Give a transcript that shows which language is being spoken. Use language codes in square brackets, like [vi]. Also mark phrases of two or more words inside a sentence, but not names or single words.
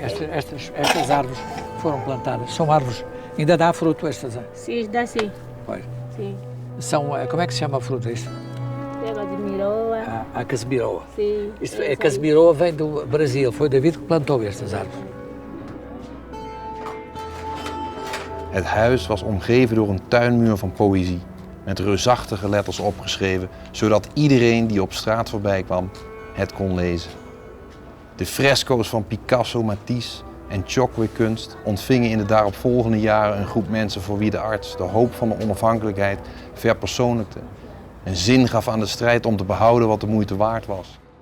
[pt] Estas árvores foram plantadas. São árvores, ainda dá fruto estas árvores? Sim, dá sim. Pois. Sim. Como é que se chama a fruta isto? Casimiroa. A casimiroa. Sim. A casimiroa vem do Brasil. Foi o David que plantou estas árvores. [nl] Het huis was omgeven door een tuinmuur van poëzie, met reusachtige letters opgeschreven, zodat iedereen die op straat voorbij kwam het kon lezen. De fresco's van Picasso, Matisse en Chokwe-kunst ontvingen in de daaropvolgende jaren een groep mensen voor wie de arts de hoop van de onafhankelijkheid verpersoonlijkte en zin gaf aan de strijd om te behouden wat de moeite waard was.